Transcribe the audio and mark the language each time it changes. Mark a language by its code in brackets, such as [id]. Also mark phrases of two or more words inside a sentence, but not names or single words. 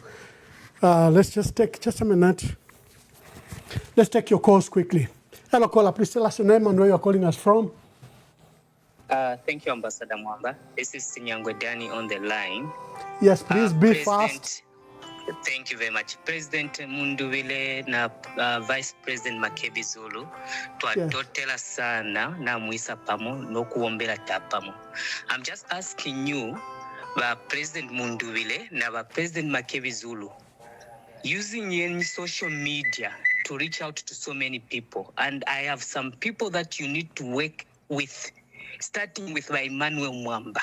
[en] Let's just take just a minute. Let's take your calls quickly. Hello, caller. Please tell us your name and where you're calling us from. Thank you, Ambassador Mwamba. This is Sinyangwe Dani on the line. Yes, please be fast. Thank you very much. [bem] President Mundubile na Vice President Makebi Zulu twatotela sana na mwisa pamo nokuombela tapamo. [en] I'm just asking you, President Mundubile na President Makebi Zulu, using any social media to reach out to so many people, and I have some people that you need to work with, starting with Emmanuel Mwamba.